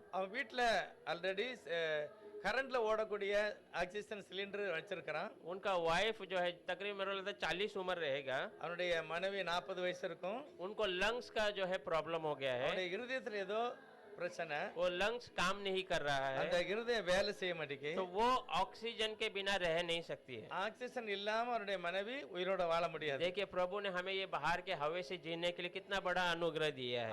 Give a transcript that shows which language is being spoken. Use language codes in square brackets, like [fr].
[ta] அவன் வீட்டுல ஆல்ரெடி கரண்ட்ல ஓடக்கூடிய ஆக்சிஜன் சிலிண்டர் வச்சிருக்கிறான். [hi] उनका वाइफ जो है तकरीबन मेरे को लगता है 40 उम्र रहेगा. [ta] அவனுடைய மனைவி 40 வயசு இருக்கும். [hi] उनको लंग्स का जो है प्रॉब्लम हो गया है, [ta] அவனுடைய இருதயத்துல ஏதோ பிரச்சனை. [hi] वो लंग्स काम नहीं कर रहा [ta] அந்த [hi] है, [ta] இருதயம் வேலை செய்ய மாட்டேங்குது. [hi] तो वो ऑक्सीजन के बिना रह नहीं सकती है. [ta] ஆக்சிஜன் இல்லாம அவருடைய மனைவி உயிரோட வாழ முடியாது. [hi] देखिए प्रभु ने हमें ये बाहर के हवा से जीने के लिए कितना बड़ा अनुग्रह दिया है.